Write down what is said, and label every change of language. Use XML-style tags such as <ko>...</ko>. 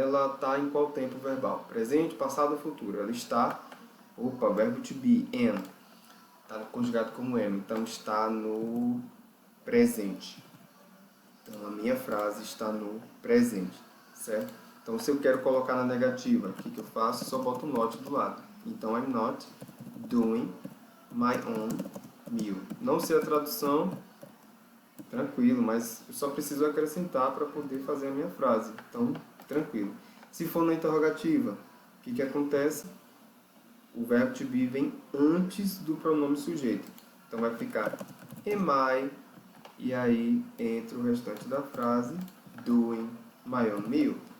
<pt>Ela está em qual tempo verbal? Presente, passado ou futuro? Ela está, verbo to be, am. Está conjugado como am, então está no presente. Então, a minha frase está no presente, certo? Então, se eu quero colocar na negativa, o que eu faço? Só boto um not do lado. Então,</pt> <en>I'm not doing my own meal.</en> <pt>Não sei a tradução, tranquilo, mas eu só preciso acrescentar para poder fazer a minha frase. Então, tranquilo. Se for na interrogativa, o que acontece? O verbo to be vem antes do pronome sujeito. Então, vai ficar</pt> <en>am I,</en> <pt>e aí entra o restante da frase,</pt> <en>doing my own meal.</en>